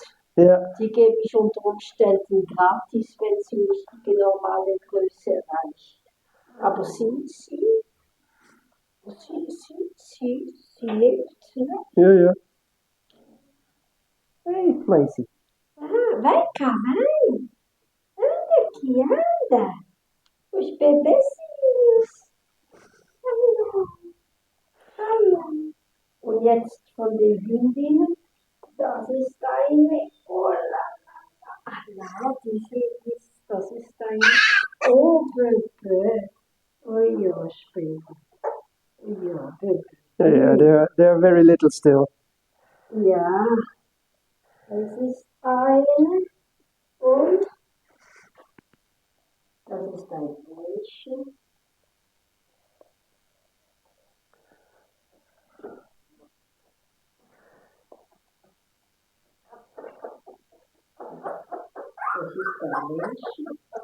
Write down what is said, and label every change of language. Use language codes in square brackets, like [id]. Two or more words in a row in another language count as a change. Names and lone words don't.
[de] Ja. Die gebe ich unter Umständen gratis, wenn sie nicht die normale Größe erreicht. Aber sie lebt, ne? Ja, ja. Hey, Maisie. [pt] Vai cá, vai. Anda aqui, anda. Os bebezinhos. [de] Hallo. Und jetzt von den Hündinnen, das ist eine, oh la la, ja, das ist eine, oh Bebe, oh ja, später, ja, Bebe. [en] Yeah, they're very little still. [de] Ja, das ist eine und das ist ein Mädchen. Das ist ein Mädchen.